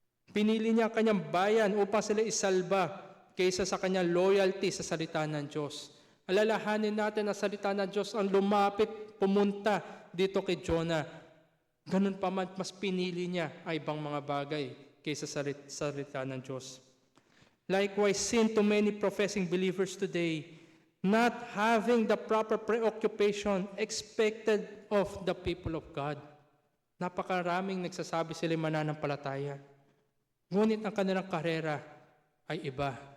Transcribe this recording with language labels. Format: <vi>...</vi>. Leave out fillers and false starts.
<tl>Pinili niya ang kanyang bayan upang sila isalba kaysa sa kanyang loyalty sa salita ng Diyos. Alalahanin natin na salita ng Diyos ang lumapit, pumunta dito kay Jonah. Ganun pa man, mas pinili niya ay ibang mga bagay kaysa sa salita ng Diyos.</tl> <en>Likewise, sin to many professing believers today, not having the proper preoccupation expected of the people of God.</en> <tl>Napakaraming nagsasabi sila mananampalataya. Ngunit ang kanilang karera ay iba.</tl>